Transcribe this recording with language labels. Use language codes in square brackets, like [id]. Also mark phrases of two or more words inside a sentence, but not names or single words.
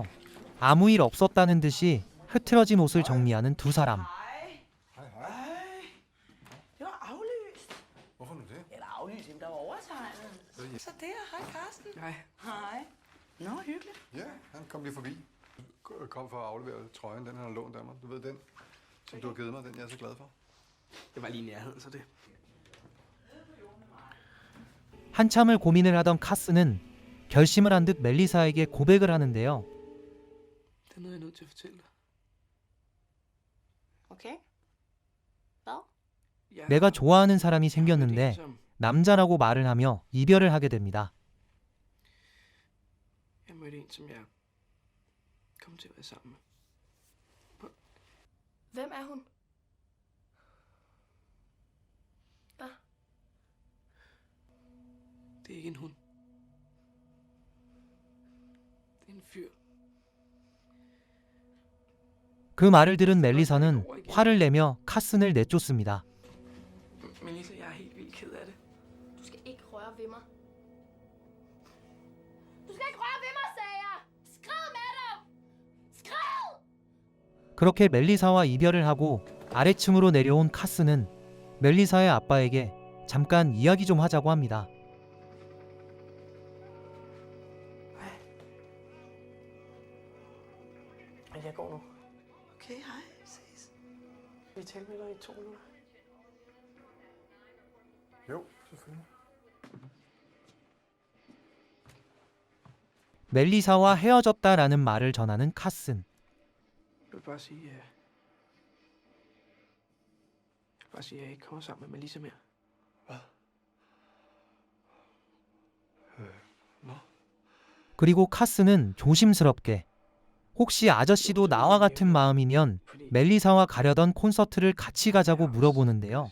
[ko] 아무 일 없었다는 듯이 흐트러진 옷을 정리하는 두 사람. [da] Hej. Hej. Det var aflyst. Hvorfor nu det? Eller aflyst, jamen, der var overtegnet. Så der, hej Carsten. Nej. Hej. Nå, hyggeligt. Ja, han kom lige forbi. Kom for at aflevere trøjen, den han har lånt af mig. Du ved den, som du har givet mig, den jeg er så glad for. Det var lige i nærheden, så det. [ko] 한참을 고민을 하던 카스는 결심을 한 듯 멜리사에게 고백을 하는데요. [da] Det er noget, jeg er nødt til at fortælle dig. Okay. Hvad? Jeg [ko] 내가 좋아하는 사람이 [da] mødte en, [ko] 생겼는데 [da] som [ko] 남자라고 말을 하며 이별을 하게 됩니다. [da] jeg mødte en, som jeg kom til at være sammen med. Hvem er hun? Hvad? Det er ikke en hund. Det er en fyr. [ko] 그 말을 들은 멜리사는 화를 내며 카슨을 내쫓습니다. [da] Melissa, jeg er helt vildt ked af det. Du skal ikke røre ved mig. Du skal ikke røre ved mig, sagde jeg! Skrid med dig! Skrid! [ko] 그렇게 멜리사와 이별을 하고 아래층으로 내려온 카스는 멜리사의 아빠에게 잠깐 이야기 좀 하자고 합니다. [da] Men jeg går nu. Okay, hej. Ses. Vi taler med dig i 2 minutter. Jo, selvfølgelig. [ko] 멜리사와 헤어졌다라는 말을 전하는 카슨. [da] Jeg vil bare sige, at jeg ikke kommer sammen med Melissa mere. Nå. [ko] 그리고 카스는 조심스럽게 혹시 아저씨도 나와 같은 마음이면 멜리사와 가려던 콘서트를 같이 가자고 물어보는데요.